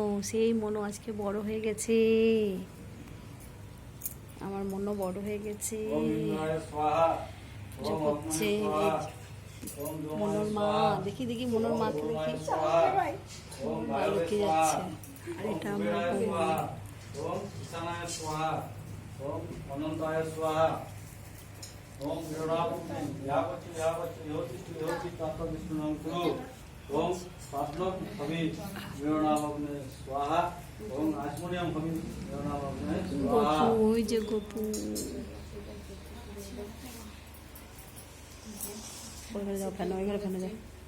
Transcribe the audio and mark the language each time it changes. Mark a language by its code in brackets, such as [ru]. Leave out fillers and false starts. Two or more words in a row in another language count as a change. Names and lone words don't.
[bn] সেই মনো আজকে বড় হয়ে গেছে। আমার মনো বড় হয়ে গেছে। হচ্ছে মনোর মা। দেখি দেখি মনোর মাকে দেখি। মা লুকে যাচ্ছে। আর এটা আমার বৌমা। [sa] ओम ईशानाय स्वाहा। ओम अनंताय स्वाहा। ओम विरावते यावति यावति योति योति तत्व विष्णुनाम कुरु। ओम सात्वक हवि विरावते स्वाहा। ओम आचमनियम हवि विरावते स्वाहा। [bn] गोपू ওই যে গোপু। ওইখানে যাও, ফেনো ওইখানে ফেনো যাও।